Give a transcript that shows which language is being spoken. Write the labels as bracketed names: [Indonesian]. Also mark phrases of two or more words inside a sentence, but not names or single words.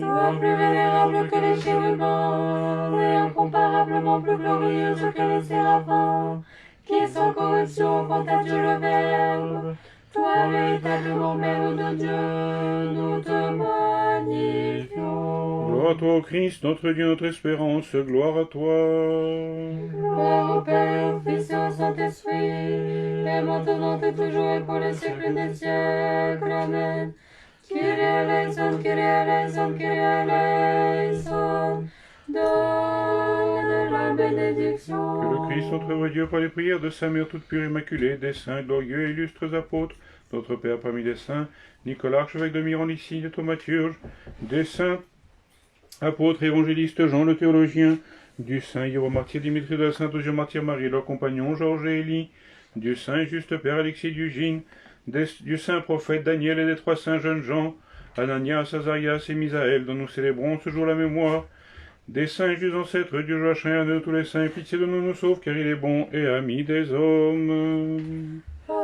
[French] Toi plus vénérable que les chérubins, et incomparablement plus glorieuse que les séraphins, qui sans corruption font à Dieu le Verbe, toi véritablement Mère de Dieu, nous te magnifions. Gloire à toi, ô Christ, notre Dieu, notre espérance, gloire à toi. Gloire au Père, au Fils et au Saint-Esprit, dès maintenant et toujours et pour les siècles des siècles. Amen. [Greek] Kyrie eleison, Kyrie eleison, Kyrie eleison. [French] Donne la bénédiction. Que le Christ, notre heureux Dieu, par les prières de Sainte Mère toute pure immaculée, des saints glorieux et illustres apôtres, notre Père parmi les saints, Nicolas, archevêque de Miran, ici, de Thaumaturge, des saints apôtres évangélistes, Jean le théologien, du saint hieromartyr Dimitri, de la sainte martyr Marie, leurs compagnons Georges et Élie, du saint et juste Père Alexis d'Ugine, du saint prophète Daniel et des trois saints jeunes gens, Ananias, Azarias et Misaël, dont nous célébrons ce jour la mémoire, des saints et justes ancêtres du Joachim, de tous les saints, pitié de nous, nous sauve, car il est bon et ami des hommes.